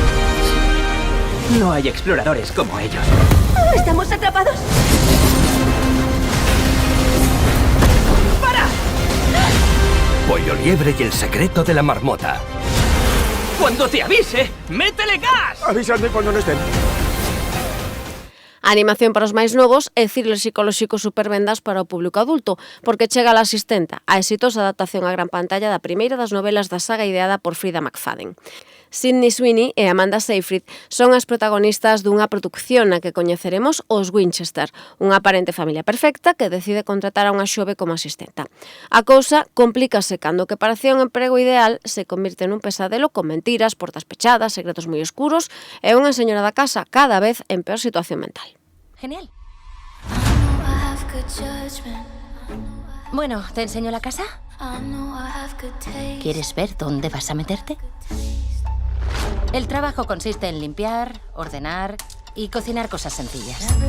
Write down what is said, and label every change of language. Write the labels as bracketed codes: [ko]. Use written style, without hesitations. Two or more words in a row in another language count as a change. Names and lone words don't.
[es] No hay exploradores como ellos. ¿Estamos atrapados? ¡Para! Pollo liebre y el secreto de la marmota. Cuando te avise, métele gas. Avísame cuando no estén. [gl] A animación para os máis novos é thriller psicolóxico supervendas para o público adulto, porque chega a La Asistenta, a exitosa adaptación á gran pantalla da primeira das novelas da saga ideada por Frida McFadden. Sydney Sweeney e Amanda Seyfried son as protagonistas dunha produción na que coñeceremos os Winchester, unha aparente familia perfecta que decide contratar a unha xove como asistenta. A cousa complícase cando o que parecía un emprego ideal se convirte nun pesadelo con mentiras, portas pechadas, secretos moi escuros e unha señora da casa cada vez en peor situación mental. [es] Genial. Bueno, ¿te enseño la casa? ¿Quieres ver dónde vas a meterte? El trabajo consiste en limpiar, ordenar y cocinar cosas sencillas.